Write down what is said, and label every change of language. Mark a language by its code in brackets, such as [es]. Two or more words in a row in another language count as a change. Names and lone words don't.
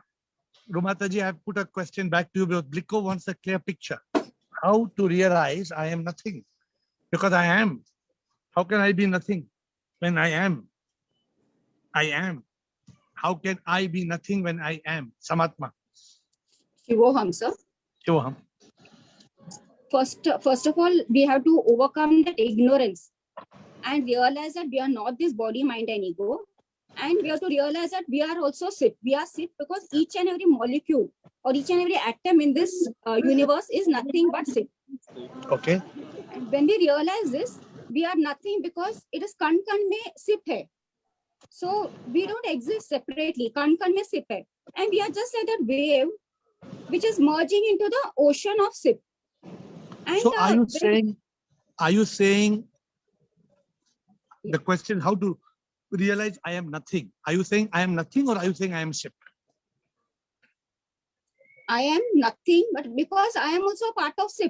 [en] Ru Mataji, I have put a question back to you because Bliko wants a clear picture. How to realize I am nothing? Because I am. How can I be nothing when I am? I am. How can I be nothing when I am? Samatma. Shivoham, sir. Shivoham. First of all, we have to overcome that ignorance and realize that we are not this body, mind, and ego. And we have to realize that we are also SIP. We are SIP because each and every molecule or each and every atom in this universe is nothing but SIP. Okay. And when we realize this, we are nothing because it is [hi] कण में SIP है. [en] So we don't exist separately. [hi] कण में SIP है. [en] And we are just like that wave which is merging into the ocean of SIP. And so are you saying the question how to realize I am nothing? Are you saying I am nothing or are you saying I am SIP? I am nothing, but because I am also part of SIP.